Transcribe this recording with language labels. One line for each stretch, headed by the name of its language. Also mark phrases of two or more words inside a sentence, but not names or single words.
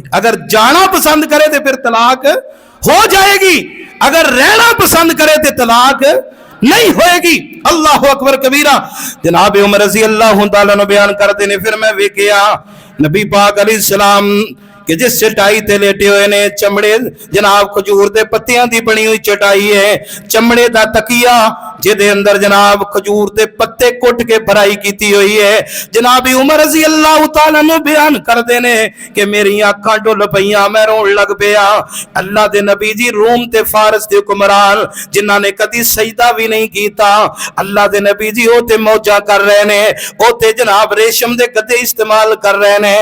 Urdu: اگر جانا پسند کرے تو پھر طلاق ہو جائے گی، اگر رہنا پسند کرے تو طلاق نہیں ہوئے گی.
Arabic: الله أكبر كبيرا.
Punjabi: ਜਨਾਬ ਉਮਰ
Arabic: رضي الله تعالى عنه
Punjabi: ਬਯਾਨ ਕਰਤੇ ਨੇ, ਫਿਰ ਮੈਂ ਵੇਖਿਆ ਨਬੀ ਪਾਕ ਅਲੈਹਿੱਸਲਾਮ ਕਿ ਜਿਸ ਚਟਾਈ ਤੇ ਲੇਟੇ ਹੋਏ ਨੇ, ਚਮੜੇ ਜਨਾਬ ਖਜੂਰ ਦੇ ਪੱਤੀਆਂ ਦੀ ਬਣੀ ਹੋਈ ਚਟਾਈ ਹੈ, ਚਮੜੇ ਦਾ ਤਕੀਆ ਜਿਹਦੇ ਅੰਦਰ ਜਨਾਬ ਖਜੂਰ ਦੇ ਪੱਤੇ ਕੁੱਟ ਕੇ ਭਰਾਈ ਕੀਤੀ ਹੋਈ ਹੈ। ਜਨਾਬ ਉਮਰ
Arabic: رضي الله تعالى عنه
Punjabi: ਬਯਾਨ ਕਰਦੇ ਨੇ ਕਿ ਮੇਰੀ ਅੱਖਾਂ ਡੁੱਲ੍ਹ ਪਈਆਂ, ਮੈਂ ਰੋਣ ਲੱਗ ਪਿਆ। ਅੱਲਾਹ ਦੇ ਨਬੀ ਜੀ ਰੂਮ ਤੇ ਫ਼ਾਰਸ ਦੇ ਹੁਕਮਰਾਨ ਜਿਨ੍ਹਾਂ ਨੇ ਕਦੀ ਸਜਦਾ ਭੀ ਨਹੀਂ ਕੀਤਾ, ਅੱਲਾਹ ਦੇ ਨਬੀ ਜੀ ਓ ਤੇ ਮੌਜਾਂ ਕਰ ਰਹੇ ਨੇ, ਓ ਤੇ ਜਨਾਬ ਰੇਸ਼ਮ ਦੇ ਗੱਦੇ ਇਸਤੇਮਾਲ ਕਰ ਰਹੇ ਨੇ।